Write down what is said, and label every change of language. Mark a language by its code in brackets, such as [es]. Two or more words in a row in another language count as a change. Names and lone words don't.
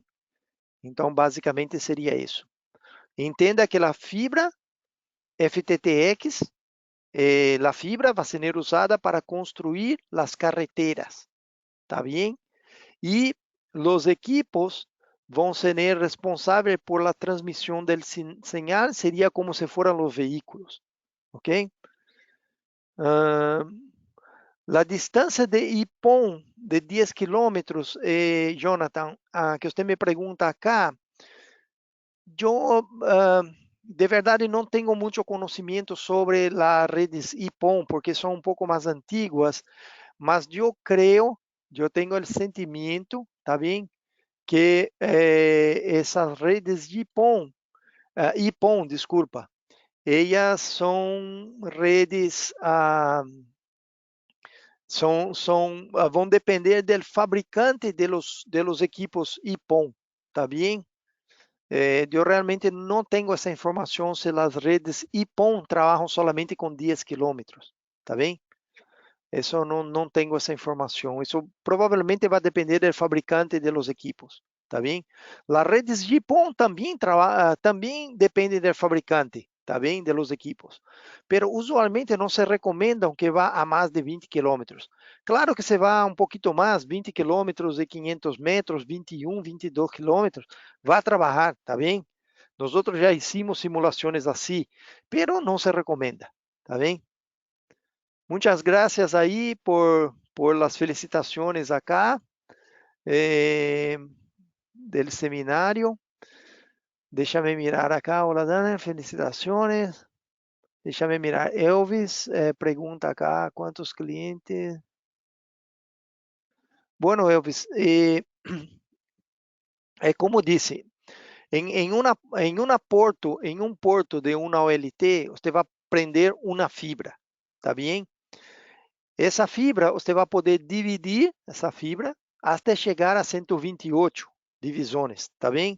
[pt] Então, basicamente seria isso. Entenda que a fibra FTTX, a fibra vai ser usada para construir as carreteras, tá bem? E os equipos vão ser responsáveis [es] por la [pt] transmissão [es] del señal, [pt] seria como se foram os veículos, ok? La distância de IPON de 10 quilômetros, Jonathan, que você me pergunta acá, eu de verdade não tenho muito conhecimento sobre as redes IPON, porque são um pouco mais antiguas, mas eu creio, eu tenho o sentimento, tá bem, que essas redes de IPON, desculpa, elas são redes vão depender do fabricante [es] de los equipos [pt] IPON, tá bem? Eu realmente não tenho essa informação se as redes IPON trabalham solamente com 10 quilômetros, tá bem? Isso não tenho essa informação. Isso provavelmente vai depender do fabricante [es] de los equipos, [pt] tá bem? As redes GPON também dependem do fabricante, tá bem? [es] De los equipos. [pt] Pero usualmente não se recomendam que vá a mais de 20 quilômetros. Claro que se vá um pouquinho mais, 20 quilômetros e 500 metros, 21, 22 quilômetros, vai trabalhar, tá bem? Nós já hicimos simulações assim, pero não se recomenda, tá bem? [es] Muchas gracias ahí por las felicitaciones acá del seminario. Déjame mirar acá. Hola, Daniel, felicitaciones. Déjame mirar. Elvis pregunta acá, ¿cuántos clientes? [pt] Bueno, Elvis, como disse, em um porto de uma OLT, você vai prender uma fibra, tá bem? Essa fibra, você vai poder dividir essa fibra até chegar a 128 divisões, tá bem?